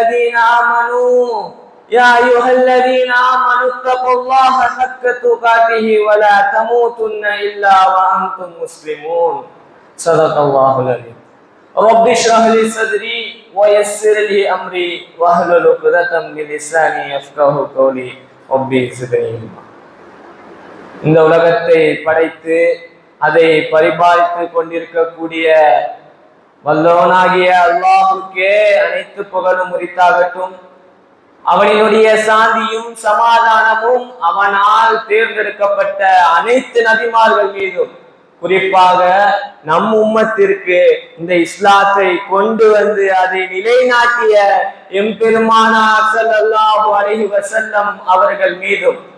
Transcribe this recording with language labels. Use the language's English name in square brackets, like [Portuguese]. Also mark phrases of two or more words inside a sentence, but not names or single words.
[Arabic] الذين آمنوا اتقوا الله حق تقاته ولا تموتن إلا وأنتم مسلمون صدق الله العظيم رب اشرح لي صدري ويسر لي أمري واحلل عقدة من لساني يفقهوا قولي ربي زدني علما. [Tamil] இந்த உலகத்தை படைத்து அதை பரிபாலித்து கொண்டிருக்கக்கூடிய வல்லவனாகிய அல்லாஹ்வுக்கே அனைத்து புகழும் உரித்தாகட்டும். அவனினுடைய சாந்தியும் சமாதானமும் அவனால் தேர்ந்தெடுக்கப்பட்ட அனைத்து நபிமார்கள் மீதும், குறிப்பாக நம் உம்மத்திற்கு இந்த இஸ்லாத்தை கொண்டு வந்து அதை நிலைநாட்டிய எம்பெருமானார் [Arabic] صلى الله عليه وسلم [Tamil] அவர்கள் மீதும்,